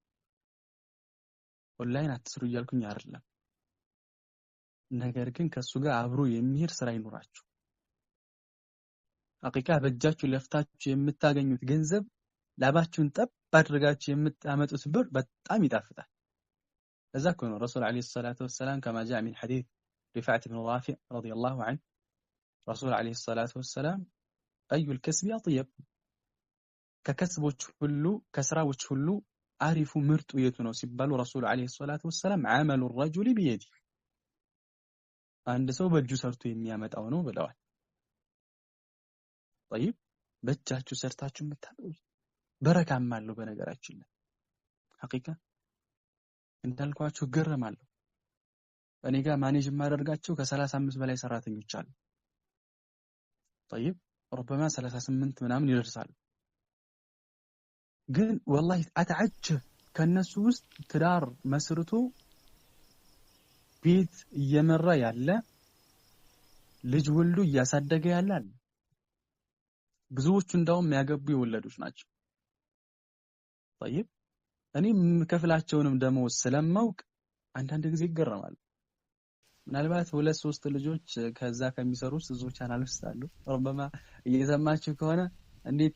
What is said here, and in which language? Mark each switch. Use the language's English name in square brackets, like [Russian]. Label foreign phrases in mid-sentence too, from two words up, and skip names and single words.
[Amharic] ኦንላይን አትስሩ እያልኩኝ አይደለም ነገር ግን ከሱ ጋር አብሮ የሚሄድ ስራ ይኖራችሁ ሐቂቃ በእጃችሁ ለፍታችሁ የምታገኙት ገንዘብ ላባችሁን ጠብ አድርጋችሁ የምታመጡት ብር በጣም ይጣፍጣል ለዛ እኮ ነው [Arabic] رسول عليه الصلاة والسلام كما جاء من حديث رفاعة بن رافع رضي الله عنه رسول عليه الصلاة والسلام أي الكسب أطيب [Amharic] ككسبوች ሁሉ ከስራዎች ሁሉ አሪፉ ምርጡ የቱ ነው ሲባሉ [Arabic] رسول عليه الصلاة والسلام عمل الرجل بيده [Amharic] አንድ ሰው በእጁ ሰርቶ የሚያመጣው ነው ብለዋል طيب በእጃችሁ ሰርታችሁ የምታመጡት በረካም አለው በነገራችን ላይ ሐቂቃ እንዳልኳችሁ ገረማለሁ እኔ ጋር ማኔጅ ማደርጋቸው ከ35 በላይ ሰራተኞች አሉ [Arabic] طيب ربما [Amharic] 38 ምናምን ይደርሳሉ ግን والله አተዓጀብ ከነሱ ውስጥ ትዳር መስርቶ ቤት እየመራ ያለ ልጅ ወልዶ እያሳደገ ያለ ብዙዎቹ እንደውም ያገቡ የወለዱት ናቸው طيب እኔ ከፍላቸውንም ደሞዝ ስለማውቅ አንዳንድ ጊዜ ይገረማል ምናልባት 2-3 ልጆች ከዛ ከሚሰሩት ብዙ ቻናል ውስጥ አሉ ربما እየሰማችሁ ከሆነ እንዴት